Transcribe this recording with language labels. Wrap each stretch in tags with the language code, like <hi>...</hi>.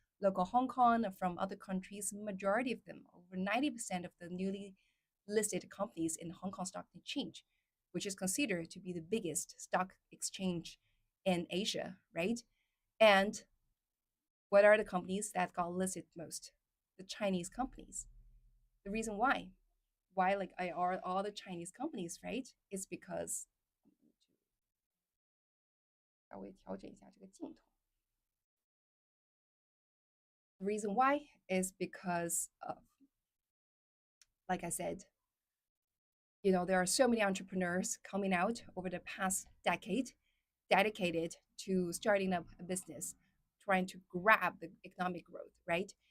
<en>local Hong Kong, from other countries, majority of them, over 90% of the newly listed companies in Hong Kong Stock Exchange, which is considered to be the biggest stock exchange in Asia, right? And what are the companies that got listed most? The Chinese companies. The reason why like I are all the Chinese companies, right? Is because</en> <zh>稍微调整一下这个镜头。</zh> <en>The reason why is because of, like I said, there are so many entrepreneurs coming out over the past decade dedicated to starting up a business, trying to grab the economic growth, right?</en>